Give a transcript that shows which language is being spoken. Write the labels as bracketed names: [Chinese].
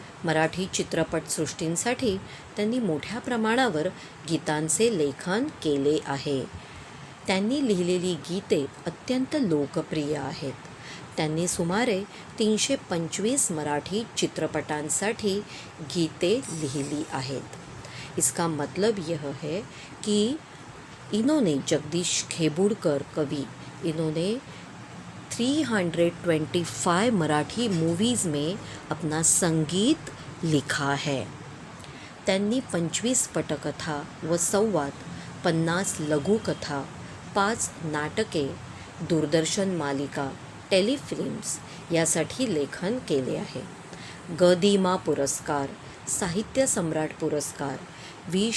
[Marathi] मराठी चित्रपटसृष्टींसाठी त्यांनी मोठ्या प्रमाणावर गीतांचे लेखन केले आहे. त्यांनी लिहिलेली गीते अत्यंत लोकप्रिय आहेत. त्यांनी सुमारे 325 मराठी चित्रपटांसाठी गीते लिहिली आहेत. [Hindi] इसका मतलब यह है कि इन्होंने, जगदीश खेबोडकर कवि, इन्होंने 325 मराठी मूवीज़ में अपना संगीत लिखा है. [Marathi] त्यांनी 25 पटकथा व संवाद, 50 लघुकथा, 5 नाटके, दूरदर्शन मालिका, टेलिफिल्म्स यासाठी लेखन केले आहे. ग.दी.मा. पुरस्कार, साहित्य सम्राट पुरस्कार, व्ही.